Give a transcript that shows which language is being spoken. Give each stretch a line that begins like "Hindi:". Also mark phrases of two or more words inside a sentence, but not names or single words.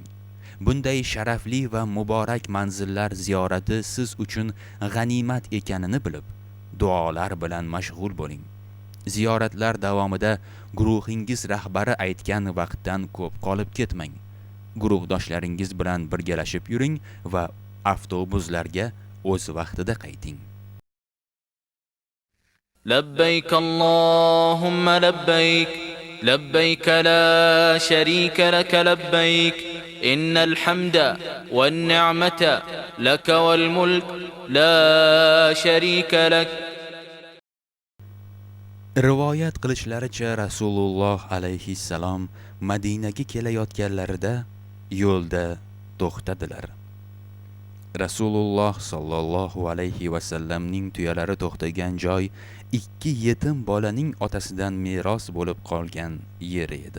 Uzbek: Bunday sharafli va muborak manzillar ziyorati siz uchun g'animat ekanini bilib, duolar bilan mashg'ul bo'ling. Ziyoratlar davomida guruhingiz rahbari aytgan vaqtdan ko'p qolib ketmang. Guruhdoshlaringiz bilan birgalashib yuring va avtobuslarga o'z vaqtida qayting.
Arabic: لبيك اللهم لبيك لبيك لا شريك لك لبيك إن الحمد والنعمة لك والملك لا شريك لك.
Uzbek: Rivoyat qilishlaricha Rasululloh alayhissalom Madinaga kelayotganlarida yo'lda to'xtadilar. Rasululloh
Arabic: sallallohu alayhi va sallamning
Uzbek: tuyalari to'xtagan joy ikki yetim bolaning otasidan meros bo'lib qolgan yer edi.